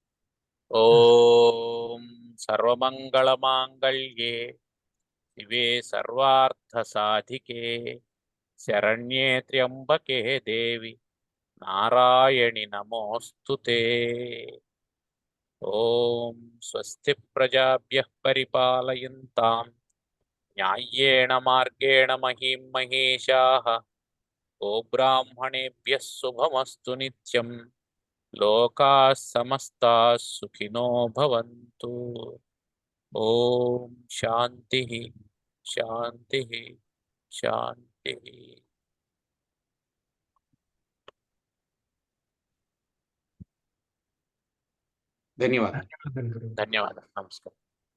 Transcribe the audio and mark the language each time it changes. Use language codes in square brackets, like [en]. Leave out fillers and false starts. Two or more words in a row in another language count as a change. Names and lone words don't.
[sa] ఓం సర్వమంగళమాంగళ్యే శివే సర్వార్థ సాధికే శరణ్యే త్ర్యంబకే దేవి నారాయణి నమోస్తుతే. ఓం స్వస్తి ప్రజాభ్యః పరిపాలయంతాం న్యాయేణ మార్గేణ మహీం మహేషాః. గోబ్రాహ్మణేభ్యः శుభమస్తు నిత్యం. లోకాः సమస్తాः సుఖినో భవంతు. ఓం శాంతి శాంతి శాంతి. [te] ధన్యవాదాలు. ధన్యవాదాలు. నమస్కారం.